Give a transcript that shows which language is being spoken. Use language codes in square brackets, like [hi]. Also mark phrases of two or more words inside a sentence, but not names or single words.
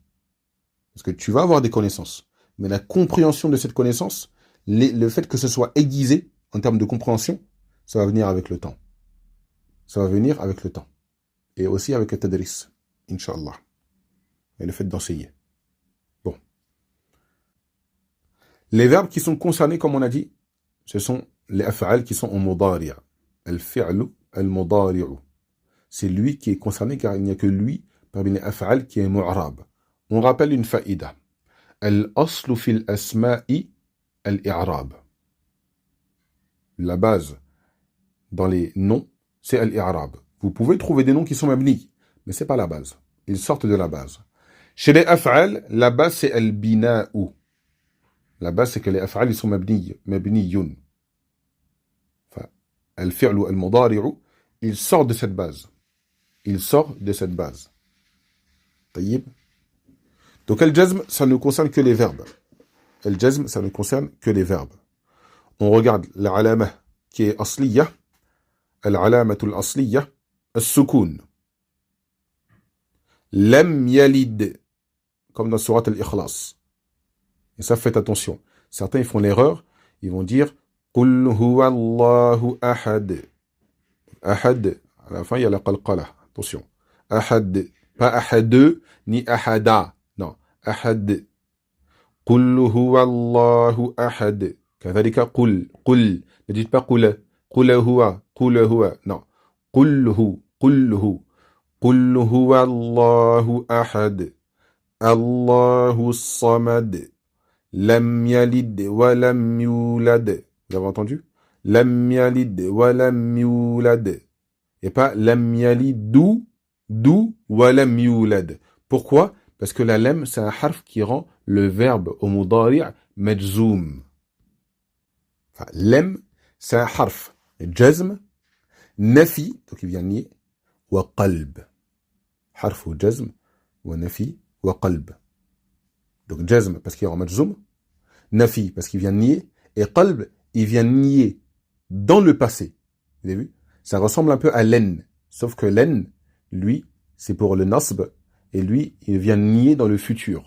[fr] Parce que tu vas avoir des connaissances. Mais la compréhension de cette connaissance, le fait que ce soit aiguisé en termes de compréhension, ça va venir avec le temps. Ça va venir avec le temps. Et aussi avec le tadris, Inch'Allah. Et le fait d'enseigner. Bon. Les verbes qui sont concernés, comme on a dit, ce sont les af'al qui sont en mudari'. [ar] الفعل، المضارع. [fr] C'est lui qui est concerné car il n'y a que lui parmi les af'al qui est mu'rab. On rappelle une faïda. [ar] الأصل في الأسماء الإعراب. [fr] La base dans les noms, c'est al-i'rab. Vous pouvez trouver des noms qui sont mabni, mais ce n'est pas la base. Ils sortent de la base. Chez les af'al, la base c'est al-bina'u. La base c'est que les af'al ils sont mabniyun. Enfin, [ar] الفعل المضارع, [fr] il sort de cette base. Il sort de cette base. Taïb. Donc al-jazm, ça ne concerne que les verbes. Al-jazm, ça ne concerne que les verbes. On regarde la alama qui est asliya. [ar] العلامة الأصلية، السكون. لم يلد, [fr] comme dans surat al-Ikhlas. Et ça, faites attention. Certains, ils font l'erreur, ils vont dire [ar] قل هو الله أحد. [fr] Ahad, à la fin, il y a la qalqala. Attention. Ahad, pas ahad, ni ahada. [ar] Non, أحد. قل هو الله أحد. كذلك قل [fr] ne dites pas [ar] قل هو non قل هو الله أحد الله الصمد لم يلد ولم يولد. [fr] Vous avez entendu? [ar] لم يلد ولم يولد. [fr] Et pas [ar] لم يلد ولم يولد. [fr] Pourquoi? Parce que la lam, c'est un harf qui rend le verbe au mudari' majzoum. Enfin, lem, c'est un harf. Jazm, nafi, donc il vient nier, [ar] وقلب. Harf ou جزم، ونفي، وقلب. [fr] Donc jazm, parce qu'il est en majzoum, nafi, parce qu'il vient nier, et qalb, il vient nier dans le passé. Vous avez vu? Ça ressemble un peu à len, sauf que len, lui, c'est pour le nasb, et lui, il vient nier dans le futur.